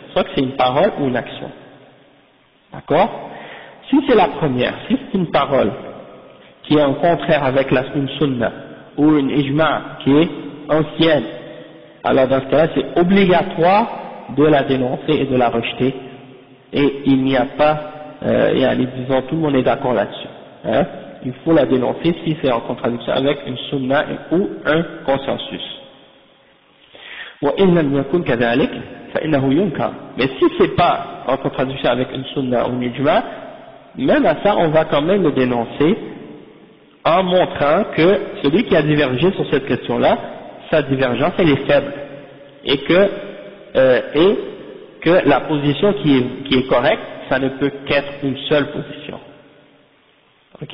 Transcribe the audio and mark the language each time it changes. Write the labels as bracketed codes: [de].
[fr] Soit que c'est une parole ou une action. D'accord? Si c'est la première, si c'est une parole qui est en contraire avec une sunna, ou une ijma qui est ancienne, alors dans ce cas-là, c'est obligatoire de la dénoncer et de la rejeter, et il n'y a pas, disons, tout le monde est d'accord là-dessus, hein? Il faut la dénoncer si c'est en contradiction avec une sunna ou un consensus. [ar] وإن لم يكن كذلك فإنه ينكر. [fr] Mais si c'est pas en contradiction avec une sunna ou une ijma, même à ça on va quand même le dénoncer en montrant que celui qui a divergé sur cette question-là, sa divergence elle est faible et que la position qui est correcte, ça ne peut qu'être une seule position. Ok?